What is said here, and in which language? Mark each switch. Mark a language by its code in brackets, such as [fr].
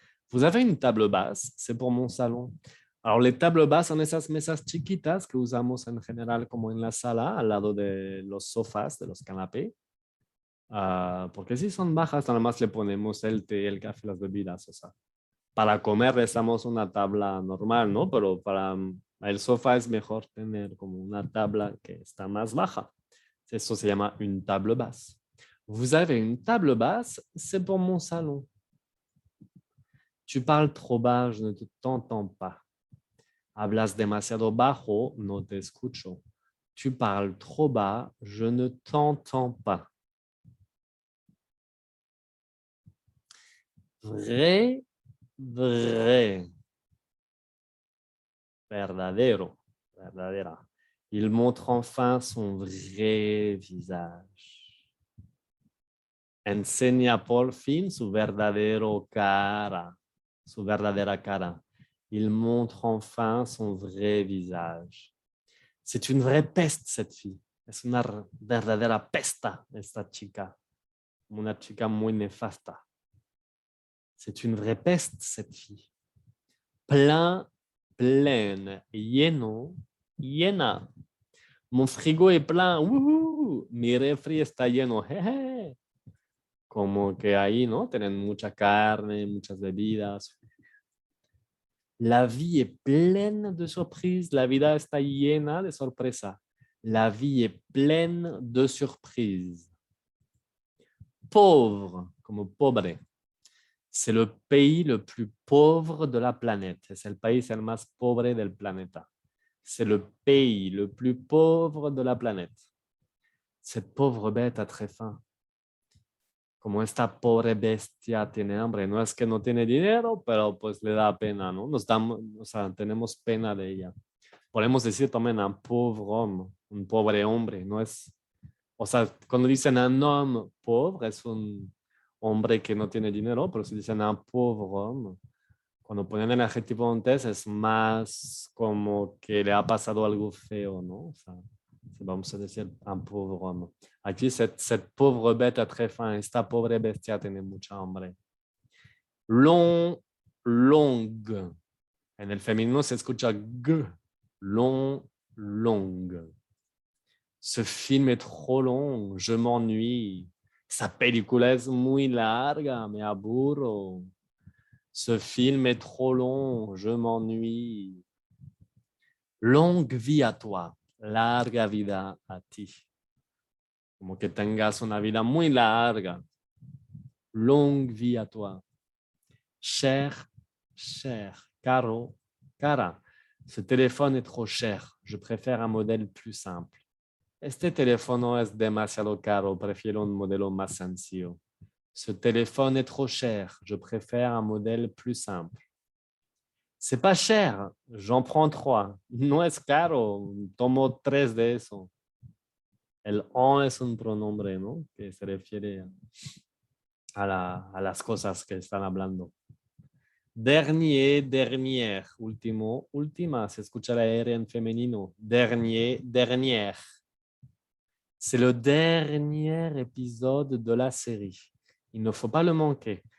[fr] Vous avez une table basse, c'est pour mon salon. [es] Alors, les tables basses son esas mesas chiquitas que usamos en general como en la sala, al lado de los sofás, de los canapés. Porque si son bajas, nada más le ponemos el té, el café, las bebidas. O sea, para comer usamos una tabla normal, ¿no? Pero para el sofá es mejor tener como una tabla que está más baja. Eso se llama [fr] une table basse. Vous avez une table basse, c'est pour mon salon. Tu parles trop bas, je ne t'entends pas. [es] Hablas demasiado bajo, no te escucho. [fr] Tu parles trop bas, je ne t'entends pas. Vrai, vrai. [es] Verdadero, verdadera. [fr] Il montre enfin son vrai visage. [es] Enseña por fin su verdadero cara, su verdadera cara. [fr] Il montre enfin son vrai visage. C'est une vraie peste, cette fille. [es] Es una verdadera pesta, esta chica. Una chica muy nefasta. [fr] C'est une vraie peste, cette fille. Plein, pleine, [es] lleno, llena. [fr] Mon frigo est plein. [es] Mi refri está lleno. [fr] Jeje. [es] Como que ahí, ¿no? Tienen mucha carne, muchas bebidas. [fr] La vie est pleine de surprises. [es] La vida está llena de sorpresa. [fr] La vie est pleine de surprises. Pauvre, [es] como pobre. [fr] C'est le pays le plus pauvre de la planète. [es] Es el país el más pobre del planeta. [fr] C'est le pays le plus pauvre de la planète. Cette pauvre bête a très faim. [es] Como esta pobre bestia tiene hambre. No es que no tiene dinero, pero pues le da pena, ¿no? O sea, tenemos pena de ella. Podemos decir también [fr] un pauvre homme, [es] un pobre hombre. No es, o sea, cuando dicen [fr] un homme pauvre, [es] es un hombre que no tiene dinero, pero si dicen [fr] un pauvre homme, [es] cuando ponen el adjetivo antes es más como que le ha pasado algo feo, ¿no? O sea, vamos a decir un pauvre homme. Aquí, [fr] cette pauvre bête très faim, [es] esta pobre bestia tiene mucha hambre. Longue. En el femenino se escucha g. [fr] Longue. Ce film est trop long, je m'ennuie. [es] Esa película es muy larga, me aburro. [fr] Ce film est trop long, je m'ennuie. Longue vie à toi, [es] larga vida a ti. Como que tengas una vida muy larga. [fr] Longue vie à toi. Cher, [es] caro, cara. [fr] Ce téléphone est trop cher, je préfère un modèle plus simple. [es] Este teléfono es demasiado caro, prefiero un modelo más sencillo. [fr] Ce téléphone est trop cher, je préfère un modèle plus simple. C'est pas cher, j'en prends 3. [es] No es caro, tomo 3 de eso. El on es un pronombre, ¿no? Que se refiere a las cosas que están hablando. Dernier, dernière, último, última, se escucha la R en femenino. [fr] Dernier, dernière. C'est le dernier épisode de la série. Il ne faut pas le manquer.